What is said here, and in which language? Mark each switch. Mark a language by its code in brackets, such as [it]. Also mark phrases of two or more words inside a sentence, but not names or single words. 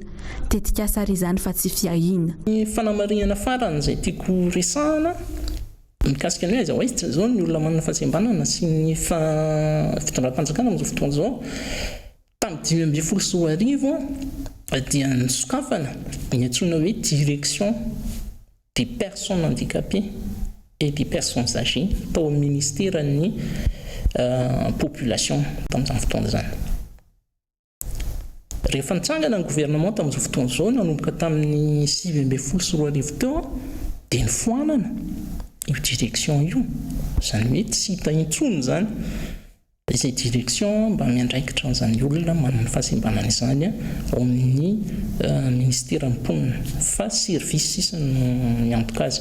[mg] Tetikasa ary izany fa tsy fiahina. Ny fanamarihana farany izay tiako resahana mikasika ny hoe aiza hoaiza zao ny olona manana fahasembanana sy ny fitondram-panjakana amin'izao fotoana izao. Tamin'ny 2010 dia nisokafana ny antsoina hoe [fr] direction des personnes handicapées et des personnes âgées [mg] tao amin'ny ministéran'ny population tamin'izany fotoana izany. Rehefa nitsangana ny gouvernement tamin'izao fotoana izao nanomboka tamin'ny 2014 teo dia nifoanana io direction io, izany hoe tsy hita intsony zany izay direction mba miandraikitra an'izany olona manana fahasembanana izany ao amin'ny ministera mponina fa service sisa no miantoka azy.